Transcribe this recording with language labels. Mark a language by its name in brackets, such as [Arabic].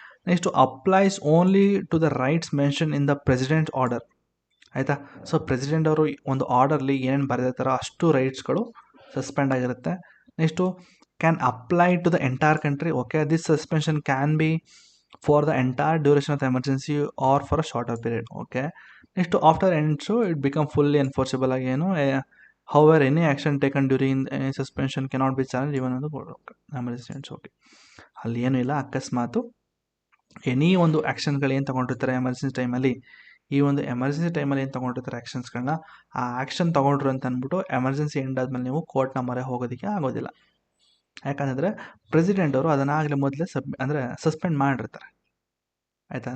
[English] Next, applies only to the rights mention in the president order. [Kannada] ಆಯಿತಾ? So president ಅವರು ಒಂದು orderly ಏನೇನು ಬರೆದಿರ್ತಾರೋ ಅಷ್ಟು ರೈಟ್ಸ್ಗಳು ಸಸ್ಪೆಂಡ್ ಆಗಿರುತ್ತೆ. [English] Next, can apply to the entire country. Okay, this suspension can be for the entire duration of the emergency or for a shorter period. Okay, next, after ends it become fully enforceable [Kannada] ಆಗಿ ಏನು, [English] however any action taken during any suspension cannot be challenged even on the emergency. [Kannada] Okay, ಅಲ್ಲಿ ಏನೂ ಇಲ್ಲ. ಅಕಸ್ಮಾತು any ಒಂದು ಆ್ಯಕ್ಷನ್ಗಳು ಏನು ತೊಗೊಂಡಿರ್ತಾರೆ emergency ಟೈಮಲ್ಲಿ, ಈ ಒಂದು ಎಮರ್ಜೆನ್ಸಿ ಟೈಮಲ್ಲಿ ಏನು ತೊಗೊಂಡಿರ್ತಾರೆ ಆ್ಯಕ್ಷನ್ಸ್ಗಳನ್ನ, ಆ ಆ್ಯಕ್ಷನ್ ತೊಗೊಂಡ್ರು ಅಂತ ಅಂದ್ಬಿಟ್ಟು ಎಮರ್ಜೆನ್ಸಿ ಎಂಡ್ ಆದಮೇಲೆ ನೀವು ಕೋರ್ಟ್ನ ಮೊರೆ ಹೋಗೋದಕ್ಕೆ ಆಗೋದಿಲ್ಲ. ಯಾಕಂದರೆ ಪ್ರೆಸಿಡೆಂಟ್ ಅವರು ಅದನ್ನಾಗಲೇ ಮೊದಲೇ ಸಸ್ಪೆಂಡ್ ಮಾಡಿರ್ತಾರೆ. ಆಯಿತಾ?